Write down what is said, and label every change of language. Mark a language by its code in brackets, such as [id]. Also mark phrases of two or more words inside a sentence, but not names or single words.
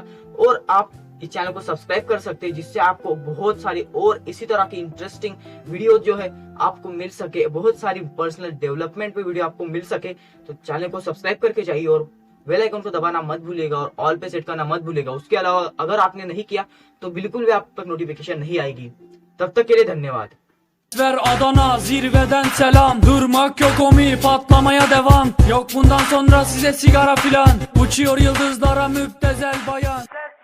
[hi] और आप इस चैनल को सब्सक्राइब कर सकते हैं जिससे आपको बहुत सारी और इसी तरह की [en] interesting video [hi] जो है आपको मिल सके, बहुत सारी [en] personal development [hi] पे वीडियो आपको मिल सके। तो चैनल को सब्सक्राइब करके जाइए और [en] bell icon [hi] को दबाना मत भूलिएगा और ऑल पे सेट करना मत भूलिएगा। उसके अलावा अगर आपने नहीं किया तो बिल्कुल भी आप तक नोटिफिकेशन नहीं आएगी। तब तक के लिए धन्यवाद। [tr] Ver Adana zirveden selam. Durmak yok omi, patlamaya devam. Yok bundan sonra size sigara filan. Uçuyor yıldızlara müptezel bayan.